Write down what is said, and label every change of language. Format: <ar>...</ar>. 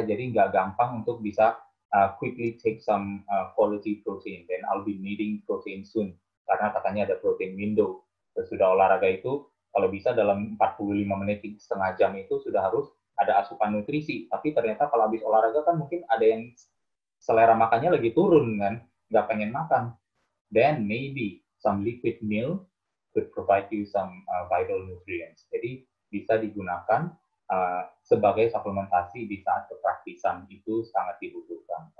<id>Jadi nggak gampang untuk bisa</id> <en>quickly take some quality protein, then I'll be needing protein soon,</en> <id>karena katanya ada protein window. Sesudah olahraga itu, kalau bisa dalam 45 menit, setengah jam itu sudah harus ada asupan nutrisi. Tapi ternyata kalau habis olahraga kan mungkin ada yang selera makannya lagi turun kan, nggak pengen makan.</id> <en>Then maybe some liquid meal could provide you some vital nutrients.</en> <id>Jadi bisa digunakan sebagai suplementasi di saat kepraktisan itu sangat dibutuhkan.</id>